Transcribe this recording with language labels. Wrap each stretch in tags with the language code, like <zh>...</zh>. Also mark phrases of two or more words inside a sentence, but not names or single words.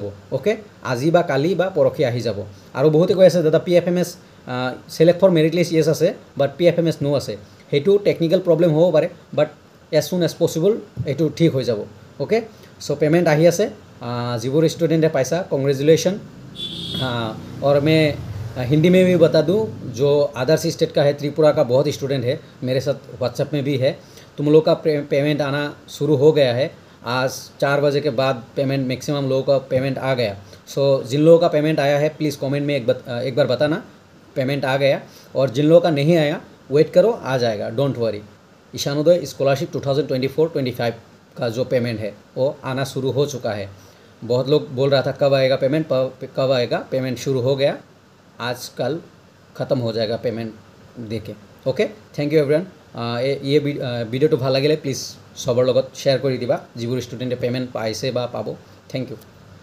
<as>অ'কে, আজি বা কালি বা পৰহি আহি যাব। আৰু বহুতে কৈ আছে দাদা PFMS</as> <en>select for merit list yes</en> <as>আছে,</as> <en>but PFMS no</en> <as>আছে। সেইটো টেকনিকেল প্ৰব্লেম হ'ব পাৰে,</as> <en>but as soon as possible</en> <as>এইটো ঠিক হৈ যাব।</as> <en>okay, so payment</en> <as>আহি আছে। যিবোৰ ষ্টুডেণ্টে পাইছা কংগ্ৰেচুলেশ্যন।</as> <hi>और मैं हिंदी में भी बता दूं, जो अदर्स स्टेट का है, त्रिपुरा का बहुत स्टूडेंट है मेरे साथ व्हाट्सएप में भी है। तुम लोग का पेमेंट आना शुरू हो गया है। आज 4 बजे के बाद पेमेंट मैक्सिमम लोगों का पेमेंट आ गया। सो जिन लोगों का पेमेंट आया है प्लीज़ कमेंट में एक बार बताना पेमेंट आ गया, और जिन लोगों का नहीं आया वेट करो, आ जाएगा,</hi> <en>don't worry.</en> <hi>ईशानोदय स्कॉलरशिप 2024-25 का जो पेमेंट है वो आना शुरू हो चुका है। बहुत लोग बोल रहा था कब आएगा पेमेंट, कब आएगा। पेमेंट शुरू हो गया, आज कल ख़त्म हो जाएगा पेमेंट देके।</hi> <en>Okay, thank you everyone.</en> <as>ये ভিডিঅ'টো ভাল লাগিলে প্লিজ চবৰ লগত শ্বেয়াৰ কৰি দিবা যিবোৰ ষ্টুডেণ্টে পে'মেণ্ট পাইছে বা পাব।</as> <en>Thank you.</en>